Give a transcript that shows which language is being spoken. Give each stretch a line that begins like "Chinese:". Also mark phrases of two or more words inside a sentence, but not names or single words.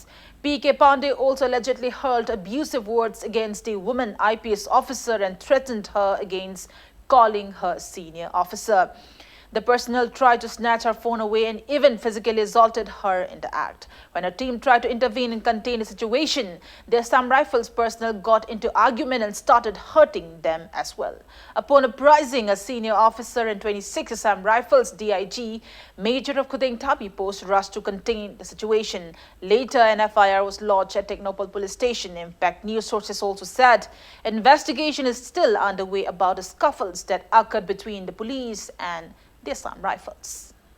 English: PK Pandey also allegedly hurled abusive words against the woman IPS officer and threatened her against calling her senior officer. The personnel tried to snatch her phone away and even physically assaulted her in the act. When her team tried to intervene and contain the situation, the Assam Rifles personnel got into argument and started hurting them as well. Upon apprising a senior officer in 26 Assam Rifles DIG, Major of Kudengthabi post rushed to contain the situation. Later, an FIR was lodged at Technopal police station. Impact News sources also said investigation is still underway about the scuffles that occurred between the police and the Assam Rifles.